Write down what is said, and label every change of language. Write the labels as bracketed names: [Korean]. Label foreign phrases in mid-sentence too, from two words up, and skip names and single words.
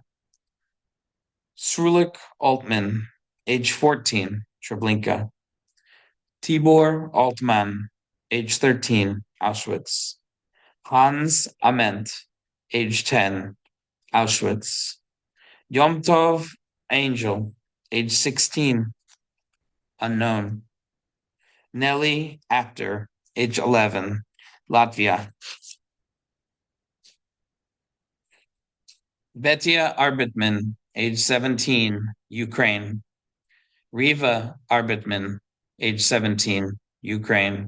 [English] Srulik Altman, age 14, Treblinka. Tibor Altman, age 13, Auschwitz. Hans Ament, age 10, Auschwitz. Yom Tov Angel, age 16, unknown. Nelly Apter, age 11, Latvia. Betia Arbitman, age 17, Ukraine. Riva Arbitman, age 17, Ukraine.